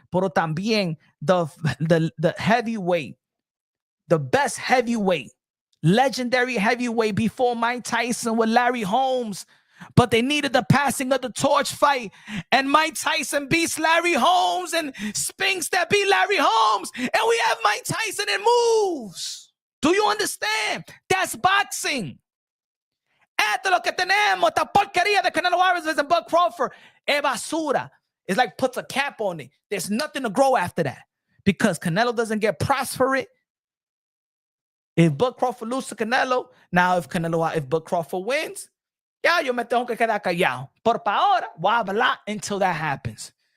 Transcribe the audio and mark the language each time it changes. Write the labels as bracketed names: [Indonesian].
[Spanish] Pero también [English] the heavyweight, the best heavyweight, legendary heavyweight before Mike Tyson with Larry Holmes. But they needed the passing of the torch fight. And Mike Tyson beats Larry Holmes and Spence that beat Larry Holmes. And we have Mike Tyson and moves. Do you understand? That's boxing. [Spanish] Esto es lo que tenemos. Esta porquería de Canelo Álvarez and Bud Crawford. Es basura. [English] It's like puts a cap on it. There's nothing to grow after that. Because Canelo doesn't get props for it. If Bud Crawford loses to Canelo, now if Bud Crawford wins, [Spanish] ya, yo me tengo que quedar callado. Por ahora, voy a hablar [English] until that happens.